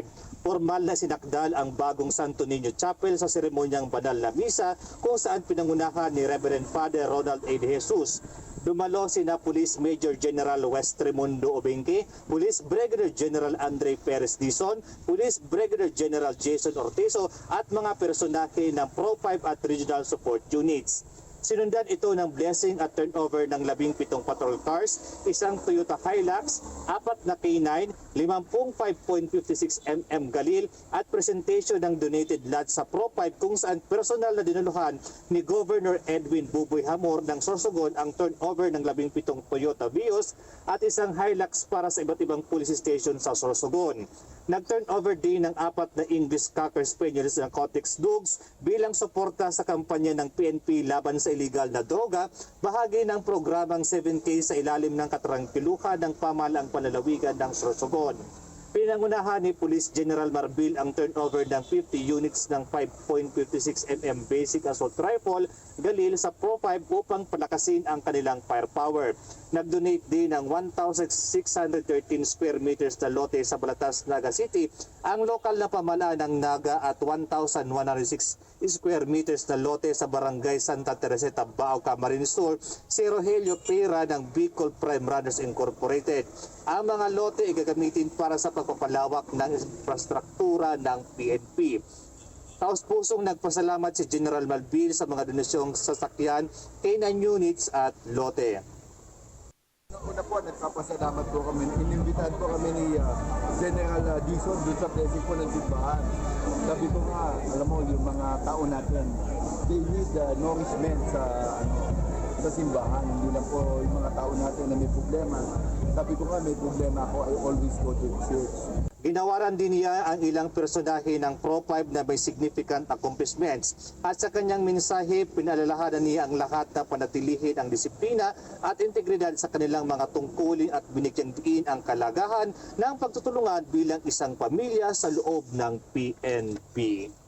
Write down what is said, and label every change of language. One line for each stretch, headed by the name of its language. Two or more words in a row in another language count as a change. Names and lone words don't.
Filipino: Formal na sinakdal ang bagong Santo Niño Chapel sa seremonyang banal na misa kung saan pinangunahan ni Reverend Father Ronald A. De Jesus. Dumalo sina Police Major General West Raimundo Obenque, Police Brigadier General Andre Perez Dizon, Police Brigadier General Jason Ortizo at mga personahe ng Pro-5 at Regional Support Units. Sinundan ito ng blessing at turnover ng 17
English: patrol cars,
Filipino: isang Toyota Hilux, 4 na K9, 50 5.56 mm Galil at presentation ng
English: donated lot
Filipino: sa Pro-5 kung saan personal na dinuluhan ni Governor Edwin Buboy Hamor ng Sorsogon ang turnover ng 17 Toyota Vios at isang Hilux para sa iba't ibang
English: police station
Filipino: sa Sorsogon. Nag-turnover din ng 4 na
English: English Cocker Spaniels
Filipino: ng Cotex Dogs bilang suporta sa kampanya ng PNP laban sa illegal na droga, bahagi ng programang 7K sa ilalim ng katarangkiluhan ng pamahalaang panlalawigan ng Sorsogon. Pinangunahan ni Police General Marbil ang turnover ng 50 units ng 5.56 mm
English: Basic Assault Rifle
Filipino: Galil sa Pro-5 upang palakasin ang kanilang firepower. Nag-donate din ng 1,613
English: square meters
Filipino: na lote sa Balatas, Naga City, ang lokal na pamahalaan ng Naga at 1,106
English: square meters
Filipino: na lote sa Barangay Santa Teresita, Bao, Camarines Sur, si Rogelio Pera ng Bicol Prime Runners Incorporated. Ang mga lote ay gagamitin para sa pagpapalawak ng infrastruktura ng PNP. Taos-pusong nagpasalamat si General Marbil sa mga donasyong sasakyan,
English: K9 units
Filipino: at lote. Una po, nagpapasalamat po kami. Inimbitahan po kami ni General Dizon doon sa blessing po ng simbahan. Sabi ko nga, alam mo, yung mga tao natin,
English: they need nourishment
Filipino: sa simbahan. Hindi lang po yung mga tao natin na may problema. Sabi ko nga, may problema ako,
English: I always go to the church.
Filipino: Ginawaran din niya ang ilang personahe ng Pro-5 na may
English: significant accomplishments.
Filipino: At sa kanyang mensahe, pinalalahanan niya ang lahat na panatilihin ang disiplina at integridad sa kanilang mga tungkulin at binigyan din ang kalagahan ng pagtutulungan bilang isang pamilya sa loob ng PNP.